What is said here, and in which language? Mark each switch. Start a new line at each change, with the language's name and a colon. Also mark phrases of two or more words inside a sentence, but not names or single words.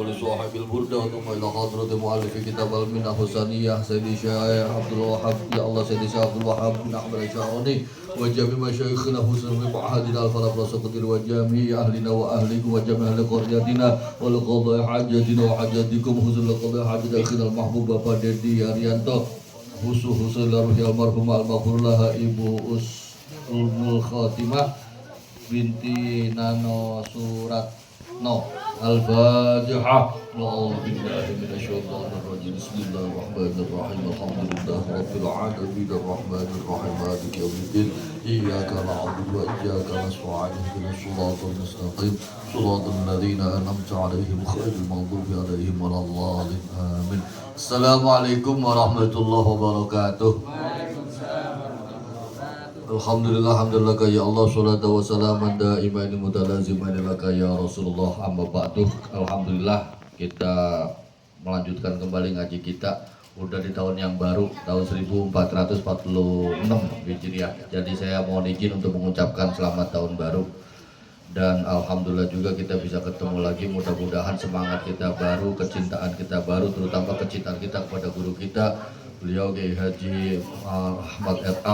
Arabic: ولصاحب البردة ثم إلى حضرة مؤلف كتاب المنة حسانية سيدي شيخ عبد الوهاب يا الله سيدي شيخ عبد الوهاب بن أحمد الشعراني وجميع مشايخنا حسن ومعهدنا الفرق والسقطير وجميع أهلنا وأهلكم وجميع أهل قريتنا ولقضاء حاجتنا وحاجاتكم حسن لقضاء حاجة أخينا المحبوب
Indonesian: Bapak Dedi Arianto khusus
Arabic: لروح المرحومة المغفور لها Ibu Umul Khatimah binti Nano Suratno Al-Fatihah. أعوذ بالله من الشيطان الرجيم بسم الله الرحمن الرحيم. الحمد لله رب العالمين الرحمن الرحيم مالك يوم الدين. إياك نعبد وإياك نستعين اهدنا الصراط المستقيم. صراط الذين أنعمت عليهم غير المغضوب عليهم ولا الضالين. Amin. السلام عليكم ورحمة الله وبركاته. الحمد لله حمد لله يا الله الصلاة والسلام دائمين متلازمين لك يا رسول الله أما بعد.
Indonesian: Alhamdulillah kita melanjutkan kembali ngaji kita udah di tahun yang baru tahun 1446 Hijriah. Jadi saya mohon izin untuk mengucapkan selamat tahun baru. Dan alhamdulillah juga kita bisa ketemu lagi, mudah-mudahan semangat kita baru, kecintaan kita baru, terutama kecintaan kita kepada guru kita beliau Kiai Haji Ahmad R.A.